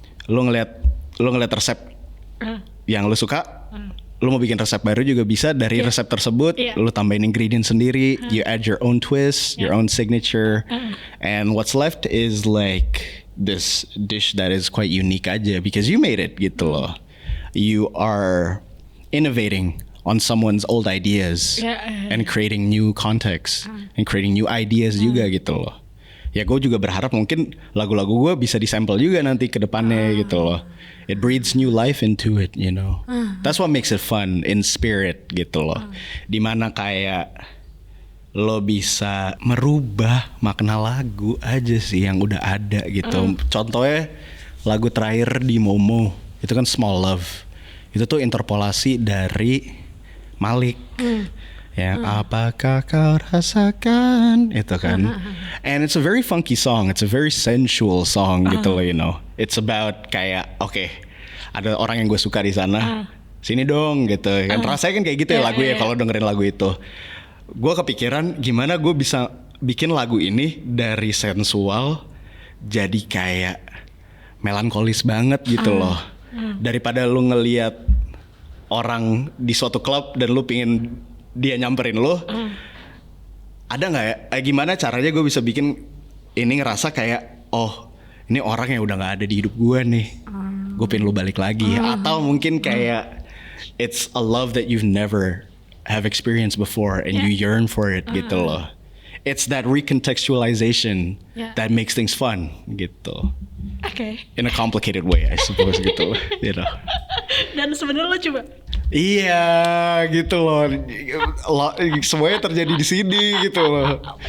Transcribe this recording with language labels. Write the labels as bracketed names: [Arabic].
[Indonesian] Lu ngeliat resep yang lu suka, lu mau bikin resep baru juga bisa dari resep tersebut. [English] Lu tambahin ingredients sendiri, you add your own twist, your own signature, and what's left is like this dish that is quite unique aja because you made it [Indonesian] gitu loh. [English] You are innovating on someone's old ideas and creating new context and creating new ideas [Indonesian] juga gitu loh. Ya gue juga berharap mungkin lagu-lagu gue bisa disampel juga nanti ke depannya gitu loh. [English] It breathes new life into it, you know. That's what makes it fun in spirit [Indonesian] gitu loh. Dimana kayak lo bisa merubah makna lagu aja sih yang udah ada gitu. Contohnya lagu terakhir di Momo itu kan Small Love. Itu tuh interpolasi dari Malik. Yang apakah kau rasakan itu kan. [English] And it's a very funky song. It's a very sensual song [Indonesian] gitu loh, [English] you know. It's about [Indonesian] kayak ada orang yang gue suka di sana. Sini dong gitu. Kan rasanya kan kayak gitu ya lagunya kalau dengerin lagu itu. Gue kepikiran gimana gue bisa bikin lagu ini dari sensual jadi kayak melankolis banget gitu loh. Daripada lu ngelihat orang di suatu klub dan lu pingin dia nyamperin lu, ada nggak ya? Gimana caranya gue bisa bikin ini ngerasa kayak, oh ini orang yang udah nggak ada di hidup gue nih, gue pengen lu balik lagi. Atau mungkin kayak [English] it's a love that you've never have experienced before and you yearn for it [Indonesian] gitu loh. [English] It's that recontextualization that makes things fun [Indonesian] gitu. [English] In a complicated way, I suppose [Indonesian] gitu, [English] you know. [Indonesian] Dan sebenarnya lo coba. Iya, gitu loh. Semuanya terjadi di sini gitu loh.